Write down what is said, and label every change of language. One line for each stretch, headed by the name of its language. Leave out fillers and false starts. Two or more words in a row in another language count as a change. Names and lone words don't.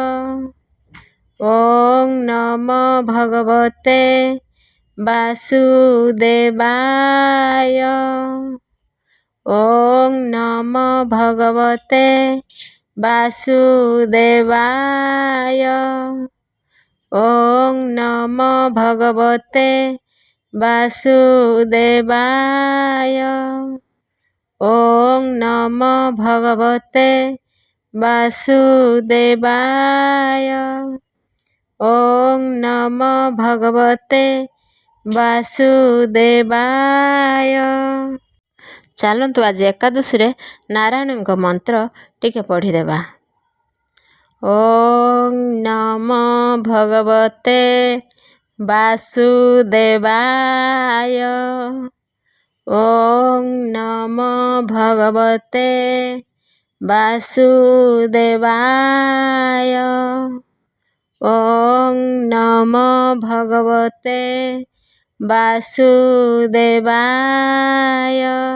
Sanskrit: ॐ ନମୋ ଭଗବତେ ବାସୁଦେବାୟ। ॐ ନମୋ ଭଗବତେ ବାସୁଦେବାୟ। ॐ ନମୋ ଭଗବତେ वासुदेवाय। ॐ नमो भगवते वासुदेवाय। ॐ नमो भगवते वासुदेवाय।
Odia: ଚାଲନ୍ତୁ ଆଜି ଏକାଦଶୀରେ ନାରାୟଣଙ୍କ ମନ୍ତ୍ର ଟିକେ ପଢ଼ିଦେବା।
Sanskrit: ॐ ନମୋ ଭଗବତେ वासुदेवाय। ॐ नमो भगवते वासुदेवाय। ॐ नमो भगवते वासुदेवाय।